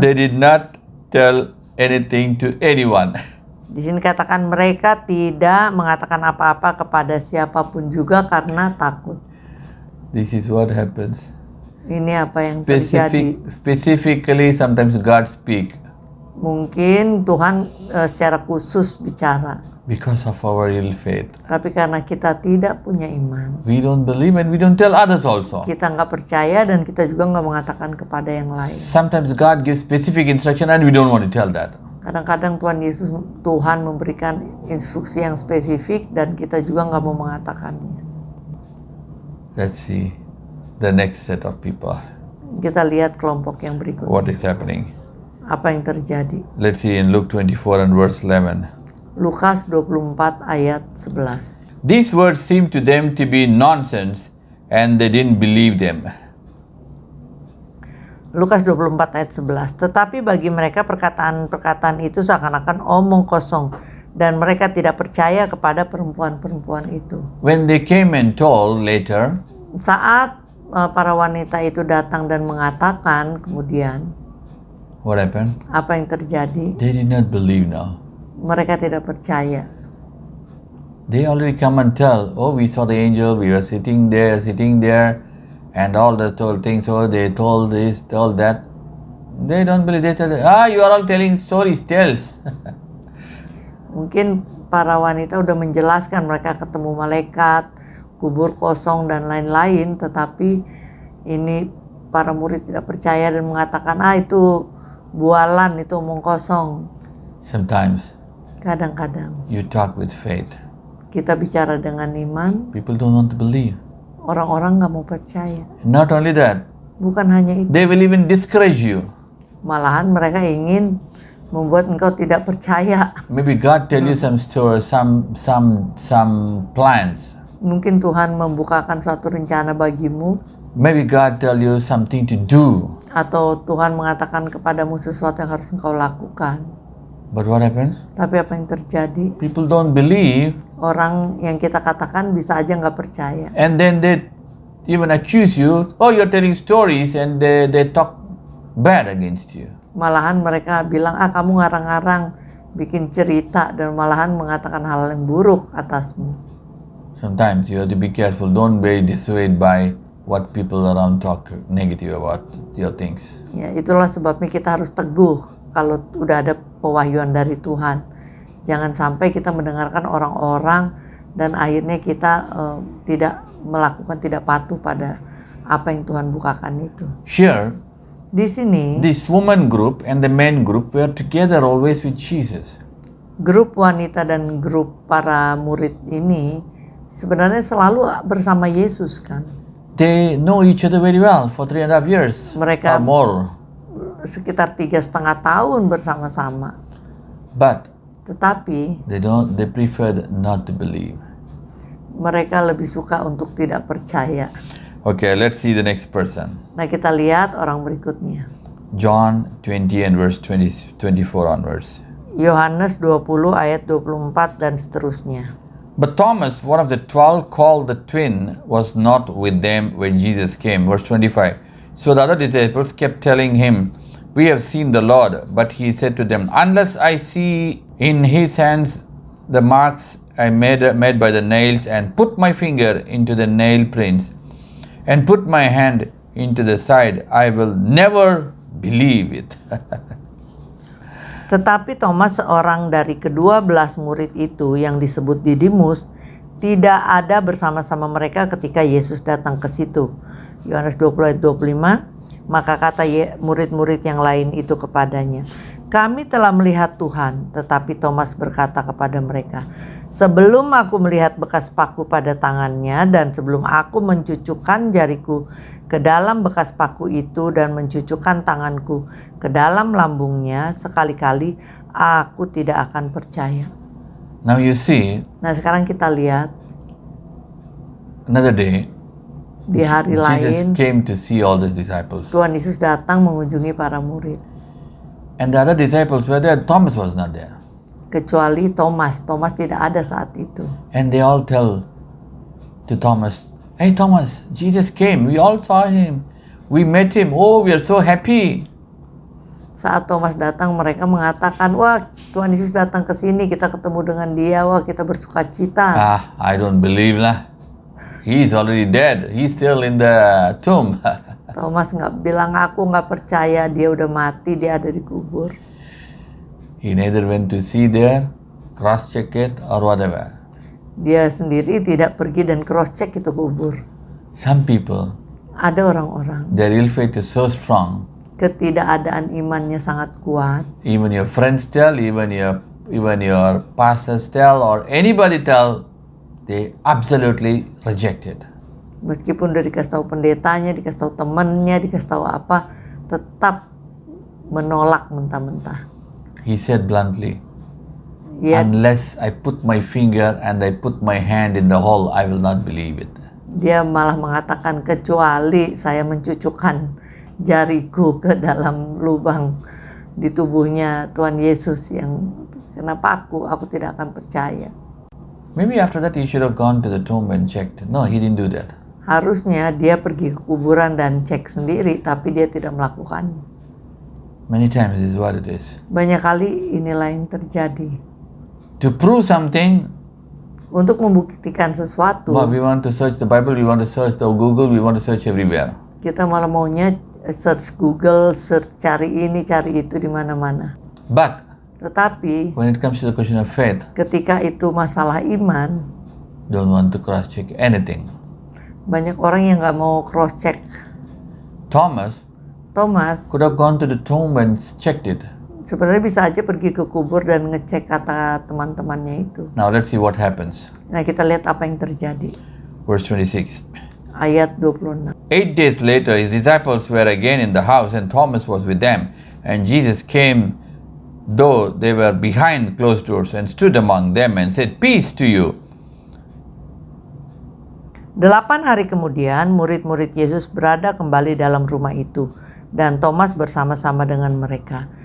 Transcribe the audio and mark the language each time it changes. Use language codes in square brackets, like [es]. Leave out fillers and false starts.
[en] They did not tell anything to anyone. [id] Di sini katakan mereka tidak mengatakan apa-apa kepada siapapun juga karena takut. [en] This is what happens. [id] Ini apa yang terjadi. [en] Specifically, sometimes God speak [id] Mungkin Tuhan secara khusus bicara. [en] because of our ill faith. [id] Tapi karena kita tidak punya iman, [en] We don't believe and we don't tell others also. [id] kita nggak percaya dan kita juga nggak mengatakan kepada yang lain. [en] Sometimes God gives specific instruction and we don't want to tell that. [id] Kadang-kadang Tuhan memberikan instruksi yang spesifik dan kita juga nggak mau mengatakannya. [en] Let's see the next set of people. [id] Kita lihat kelompok yang berikutnya. [en] What is happening? [id] Apa yang terjadi? [en] Let's see in Luke 24 and verse 11. [id] Lukas 24 ayat 11. [en] These words seemed to them to be nonsense and they didn't believe them. [id] Lukas 24 ayat 11. Tetapi bagi mereka perkataan-perkataan itu seakan-akan omong kosong dan mereka tidak percaya kepada perempuan-perempuan itu. [en] When they came and told later, [id] Saat para wanita itu datang dan mengatakan kemudian, [en] what happened? [id] apa yang terjadi? [en] They did not believe now. [id] Mereka tidak percaya. [en] They already come and tell, oh, we saw the angel, we were sitting there, and all the told things, oh, they told this, told that. They don't believe, they tell, you are all telling stories, tales. [id] Mungkin para wanita udah menjelaskan mereka ketemu malaikat, kubur kosong dan lain-lain, tetapi ini para murid tidak percaya dan mengatakan, itu bualan, itu omong kosong. [en] Sometimes [id] Kadang-kadang [en] you talk with faith. [id] kita bicara dengan iman, [en] People don't want to believe. [id] orang-orang nggak mau percaya. [en] Not only that, [id] Bukan hanya itu, [en] they will even discourage you. [id] malahan mereka ingin membuat engkau tidak percaya. [en] Maybe God tell you some stories, some plans. [id] Mungkin Tuhan membukakan suatu rencana bagimu, [en] Maybe God tell you something to do. [id] atau Tuhan mengatakan kepadamu sesuatu yang harus engkau lakukan. [en] But what happens? [id] Tapi apa yang terjadi? [en] People don't believe, [id] Orang yang kita katakan bisa aja nggak percaya. [en] and then they even accuse you, oh, you're telling stories, and they talk bad against you. [id] Malahan mereka bilang, kamu ngarang-ngarang, bikin cerita, dan malahan mengatakan hal yang buruk atasmu. [en] Sometimes you have to be careful. Don't be dissuaded by what people around talk negative about your things. [id] Ya, itulah sebabnya kita harus teguh kalau udah ada pewahyuan dari Tuhan. Jangan sampai kita mendengarkan orang-orang dan akhirnya kita tidak patuh pada apa yang Tuhan bukakan itu. [en] Here, [id] Di sini, [en] this woman group and the men group were together always with Jesus. [id] grup wanita dan grup para murid ini sebenarnya selalu bersama Yesus kan. [en] They know each other very well for 3.5 years [id] Mereka [en] or more. [id] sekitar 3,5 tahun bersama-sama. [en] But [id] Tetapi [en] they preferred not to believe. [id] mereka lebih suka untuk tidak percaya. [en] Okay, let's see the next person. [id] Nah, kita lihat orang berikutnya. [en] John 20 and verse 24 onwards. [id] Yohanes 20 ayat 24 dan seterusnya. [en] But Thomas, one of the 12 called the twin, was not with them when Jesus came. Verse 25. So the other disciples kept telling him, we have seen the Lord. But he said to them, unless I see in his hands the marks I made by the nails, and put my finger into the nail prints, and put my hand into the side, I will never believe it. [id] Tetapi Thomas, seorang dari ke-12 murid itu yang disebut Didimus, tidak ada bersama-sama mereka ketika Yesus datang ke situ. Yohanes 20 ayat 25. Maka kata murid-murid yang lain itu kepadanya, "Kami telah melihat Tuhan." Tetapi Thomas berkata kepada mereka, "Sebelum aku melihat bekas paku pada tangannya dan sebelum aku mencucukkan jariku ke dalam bekas paku itu dan mencucukkan tanganku ke dalam lambungnya, sekali-kali aku tidak akan percaya." [en] Now you see, [id] Nah, sekarang kita lihat [en] another day, [id] di hari [en] Jesus [id] lain [en] came to see all the disciples. [id] Tuhan Yesus datang mengunjungi para murid. [en] And the other disciples were there, Thomas was not there. [id] Kecuali Thomas tidak ada saat itu. [en] And they all tell to Thomas, "Hey Thomas, Jesus came. We all saw him. We met him. Oh, we are so happy." [id] Saat Thomas datang, mereka mengatakan, "Wah, Tuhan Yesus datang ke sini, kita ketemu dengan dia, wah kita bersuka cita." [en] I don't believe lah. He is already dead. He's still in the tomb. [id] Thomas nggak bilang, "Aku nggak percaya, dia udah mati, dia ada di kubur." [en] He neither went to see there, cross-check it or whatever. [id] Dia sendiri tidak pergi dan cross-check itu kubur. [en] Some people, [id] Ada orang-orang, [en] their real faith is so strong. [id] ketidakadaan imannya sangat kuat. [en] Even your friends tell, even your pastors tell, or anybody tell, they absolutely reject it. [id] Meskipun udah dikasih tahu pendetanya, dikasih tahu temannya, dikasih tahu apa, tetap menolak mentah-mentah. [en] He said bluntly, [id] Dia, [en] "Unless I put my finger and I put my hand in the hole, I will not believe it." [id] dia malah mengatakan, "Kecuali saya mencucukkan jariku ke dalam lubang di tubuhnya Tuhan Yesus, yang kenapa aku tidak akan percaya." [en] Maybe after that he should have gone to the tomb and checked. No, he didn't do that. [id] Harusnya dia pergi ke kuburan dan cek sendiri, tapi dia tidak melakukannya. [en] Many times this is what it is. [id] Banyak kali inilah yang terjadi. [en] To prove something, [id] Untuk membuktikan sesuatu, [en] well, we want to search the Bible, we want to search the Google, we want to search everywhere. [id] kita malah maunya search Google, search cari ini, cari itu di mana-mana. [en] But [id] Tetapi [en] when it comes to the question of faith, [id] ketika itu masalah iman, [en] don't want to cross-check anything. [id] banyak orang yang nggak mau cross check. [en] Thomas [id] Thomas [en] could have gone to the tomb and checked it. [id] sebenarnya bisa aja pergi ke kubur dan ngecek kata teman-temannya itu. [en] Now let's see what happens. [id] Nah, kita lihat apa yang terjadi. [en] Verse 26. [id] Ayat 26. [en] 8 days later, his disciples were again in the house, and Thomas was with them. And Jesus came, though they were behind closed doors, and stood among them and said, "Peace to you." [id] 8 hari kemudian, murid-murid Yesus berada kembali dalam rumah itu, dan Thomas bersama-sama dengan mereka.